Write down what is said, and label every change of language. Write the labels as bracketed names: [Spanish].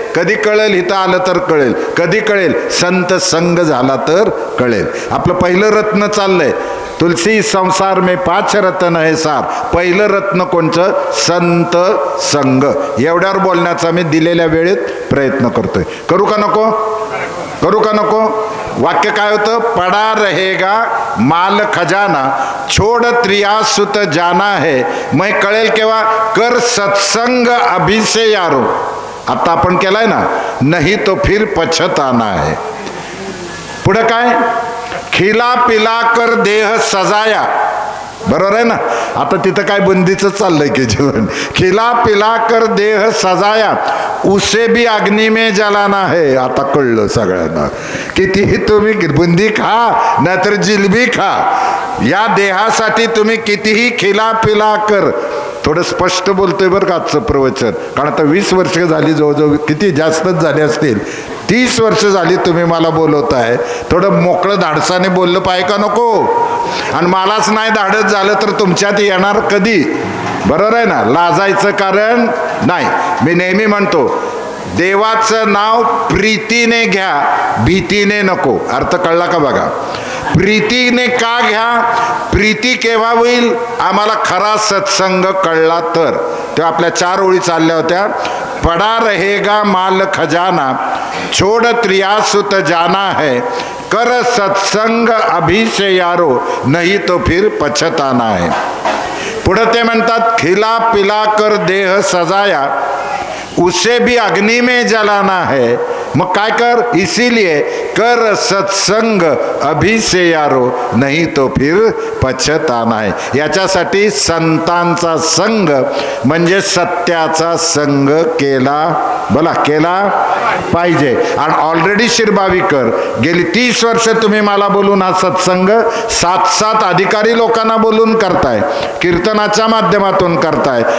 [Marathi] कधी कळेल? इथं आलं तर कळेल. कधी कळेल? संत संग झाला तर कळेल. आपलं पहिलं रत्न चाललंय, [Hindi] तुलसी संसार में 5 रत्न है सार. [Marathi] पहिलं रत्न कोणचं? संत संग. एवढ्यावर बोलण्याचा मी दिलेल्या वेळेत प्रयत्न करतोय. करू का नको? करू का नको? वाक्य काय होतं? [Hindi] पडा रहेगा माल खजाना, छोड़ त्रिया सुत जाना है. [Marathi] मग कळेल केव्हा? [Hindi] कर सत्संग अभी से यारो. [Marathi] आता आपण केलाय ना, [Hindi] नहीं तो फिर पछताना है. [Marathi] पुढे काय? [Hindi] खिला पिला कर देह सजाया. [Marathi] बरोबर आहे ना? आता तिथं काय बुंदीचं चाललंय की जीवन. [Hindi] खिला पिला कर देह सजाया, उसे भी अग्नि में जलाना है. [Marathi] आता कळलं सगळ्यांना. कितीही तुम्ही बुंदी खा नाहीतर जिलबी खा, या देहासाठी तुम्ही कितीही [Hindi] खिला पिला कर. [Marathi] थोडं स्पष्ट बोलतोय बरं का आजचं प्रवचन, कारण आता 20 वर्ष झाली, जवळजवळ किती जास्तच झाले असतील, 30 वर्ष झाली तुम्ही मला बोलवताय. थोडं मोकळं धाडसाने बोललं पाहिजे का नको? आणि मलाच नाही धाडस झालं तर तुमच्यात येणार कधी? बरोबर आहे ना? लाजायचं कारण नाही. मी नेहमी म्हणतो, देवाचं नाव प्रीतीने घ्या, भीतीने नको. अर्थ कळला का बघा? प्रीतीने का घ्या? प्रीती केव्हा होईल? आम्हाला खरा सत्संग कळला तर. तेव्हा आपल्या 4 ओळी चालल्या होत्या. [Hindi] पडा रहेगा माल खजाना, छोड़ त्रिया सुत जाना है, कर सत्संग अभी से यारो, नहीं तो फिर पछताना है. [Marathi] पुढे ते म्हणतात, [Hindi] खिला पिला कर देह सजाया, उसे भी अग्नि में जलाना है. [Marathi] मग काय कर? [Hindi] इसीलिए कर सत्संग अभी से यारो, नहीं तो फिर पछताना है. [Marathi] याच्यासाठी संतांचा संग म्हणजे सत्याचा संग केला, बोला केला पाहिजे. आणि ऑलरेडी शिरबावीकर गेली 30 वर्ष तुम्ही मला बोलून हा सत्संग 7 अधिकारी लोकांना बोलून करताय, कीर्तनाच्या माध्यमातून करताय.